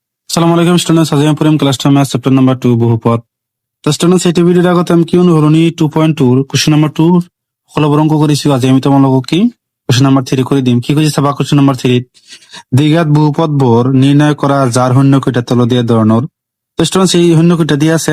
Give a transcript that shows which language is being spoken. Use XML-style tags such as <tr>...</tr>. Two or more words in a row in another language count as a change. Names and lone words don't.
<ar>السلام عليكم</ar> <as>স্টুডেন্টস, আজি আমি পড়িম</as> <en>class 10 math chapter number</en> <as>2 বহুপদ। তো স্টুডেন্টস এই ভিডিওৰ আগতে আমি কিয়নো হৰণি 2.2</as> <en>question number 2</en> <as>সকলোবোৰ অংক কৰিছো। আজি আমি তোমালোকক কি</as> <en>question number 3</en> <as>কৰি দিম। কি কৈছে চাবা</as> <en>question number 3</en> <as>দ্বিঘাত বহুপদবোৰ নিৰ্ণয় কৰা যাৰ শূন্য কেইটা তল দিয়া ধৰণৰ। তো স্টুডেন্টস এই শূন্য কেইটা দিয়া আছে।</as>